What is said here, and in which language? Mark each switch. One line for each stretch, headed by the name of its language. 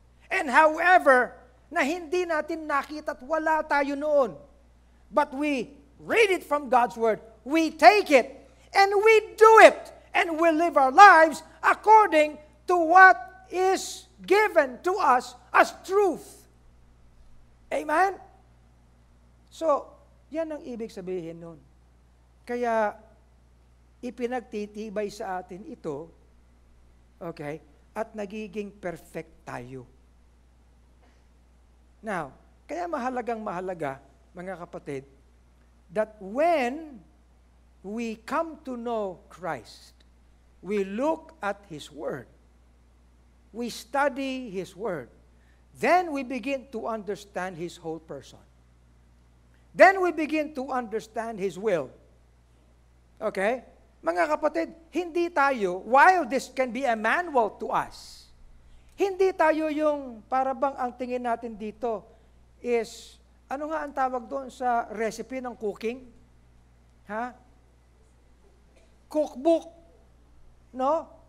English: And however,
Filipino: na hindi natin nakita at wala tayo noon,
English: but we read it from God's Word, we take it, and we do it, and we live our lives according to what is given to us as truth. Amen?
Filipino: So, yan ang ibig sabihin nun. Kaya, ipinagtitibay sa atin ito, okay, at nagiging perfect tayo.
English: Now,
Filipino: kaya mahalaga, mga kapatid,
English: that when we come to know Christ, we look at His Word, we study His Word, then we begin to understand His whole person. Then we begin to understand His will. Okay?
Filipino: Mga kapatid, hindi tayo,
English: while this can be a manual to us,
Filipino: hindi tayo yung, para bang ang tingin natin dito is, ano nga ang tawag doon sa recipe ng cooking? Ha? Cookbook. No?